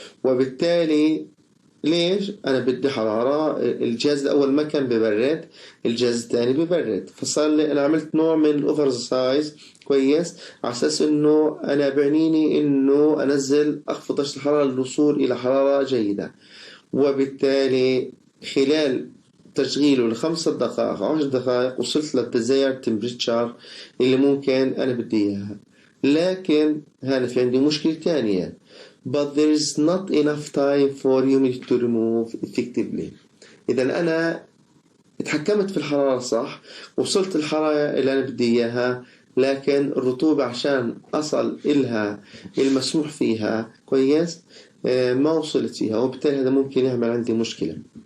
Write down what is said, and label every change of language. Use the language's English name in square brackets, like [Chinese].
[Arabic] وبالتالي ليش؟ أنا بدي حرارة، الجهاز الأول ما كان ببرد، الجهاز الثاني ببرد، فصار لي أنا عملت نوع من الأوفر سايز، كويس، على أساس إنه أنا بعنيني إنه أنزل أخفض درجة الحرارة للوصول إلى حرارة جيدة. وبالتالي خلال تشغيله ل5 دقائق أو 10 دقائق وصلت للديزاير تمبريتشر اللي ممكن أنا بدي إياها. لكن هنا في عندي مشكلة تانية، [English] but there is not enough time for humidity to remove effectively. [Arabic] إذا أنا اتحكمت في الحرارة صح، وصلت الحرارة اللي أنا بدي إياها، لكن الرطوبة عشان أصل إلها المسموح فيها، كويس، ما وصلت فيها، وبالتالي هذا ممكن يعمل عندي مشكلة.